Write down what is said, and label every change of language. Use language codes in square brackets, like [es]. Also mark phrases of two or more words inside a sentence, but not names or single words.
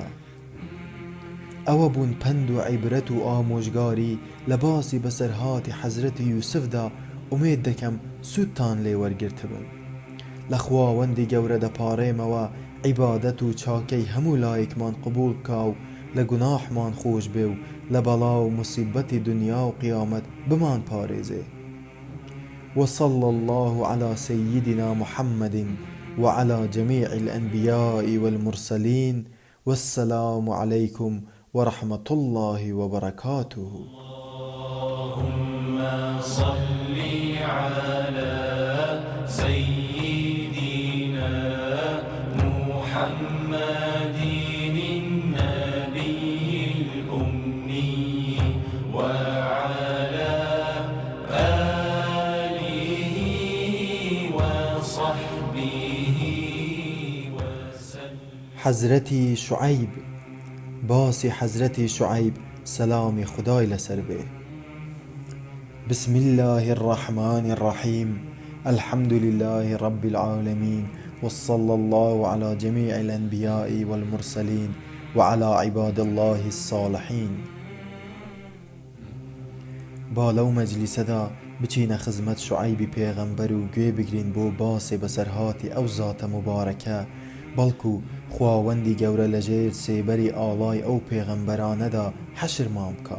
[ckb] ئەوە بوون پند و عیبرەت و ئامۆژگاری لە باسی بەسەرهاتی حەزرەتی یوسفدا. ئومێد دەکەم سوودتان لێ وەرگرتبن. لە خواوەندی گەورە دەپارێمەوە عیبادەت و چاکەی هەموو لایەکمان قبول بکا و لە گوناحمان خۆش بێ و لە بەڵا و موسیبەتی دنیا و قیامەت بمان پارێزێ. [ar] وصلى الله على سيدنا محمد وعلى جميع الأنبياء والمرسلين والسلام عليكم ورحمة الله وبركاته. اللهم صل على سيدنا محمد النبي الأمي وعلى آله وصحبه وسلم. [ckb] حەزرەتی شوعەیب. باسی حەزرەتی شوعەیب سەلامی خدای لەسەر بێ. [ar] بسم الله الرحمن الرحيم. الحمد لله رب العالمين وصلى الله على جميع الأنبياء والمرسلين وعلى عباد الله الصالحين. [ckb] باڵەو مەجلیسەدا بچینە خزمەت شوعەیبی پێغەمبەر و گوێ بگرین بۆ باسێ بەسەرهاتی ئەو زاتە مبارەکە بەڵکو خواوەندی گەورە لەژێر سێبەری ئاڵای ئەو پێغەمبەرانەدا حەشرمان بکا.